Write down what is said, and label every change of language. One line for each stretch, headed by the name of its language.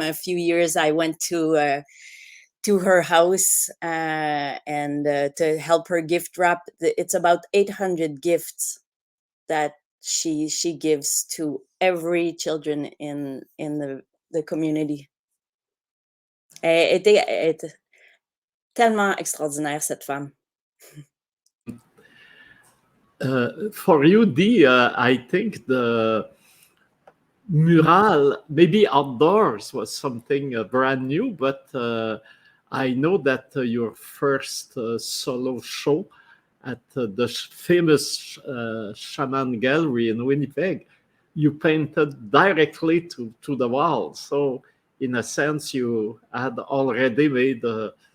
English: A few years I went to her house and to help her gift wrap. It's about 800 gifts that she gives to every children in the community.
French: Elle était tellement extraordinaire, cette femme.
English: For you, Dee, I think the mural, maybe outdoors, was something brand new, but I know that your first solo show at the famous Shaman Gallery in Winnipeg, you painted directly to the wall. So in a sense, you had already made a